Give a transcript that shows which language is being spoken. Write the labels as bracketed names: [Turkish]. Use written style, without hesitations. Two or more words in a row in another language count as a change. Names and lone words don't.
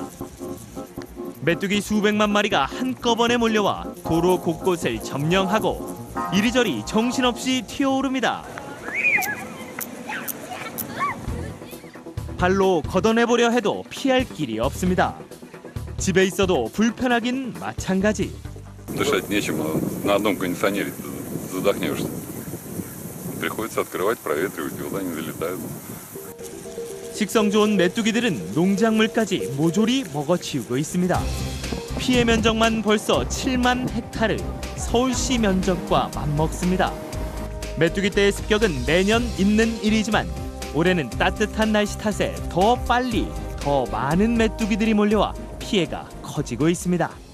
[Korean] 메뚜기 수백만 마리가 한꺼번에 몰려와 도로 곳곳을 점령하고 이리저리 정신없이 튀어오릅니다. 발로 걷어내보려 해도 피할 길이 없습니다. 집에 있어도 불편하긴 마찬가지. [Russian] Дышать нечем, на одном кондиционере задохнешься. Приходится открывать, проветривать, и вот они залетают. [Korean] 식성 좋은 메뚜기들은 농작물까지 모조리 먹어치우고 있습니다. 피해 면적만 벌써 7만 헥타르, 서울시 면적과 맞먹습니다. 메뚜기 떼의 습격은 매년 있는 일이지만 올해는 따뜻한 날씨 탓에 더 빨리, 더 많은 메뚜기들이 몰려와 피해가 커지고 있습니다.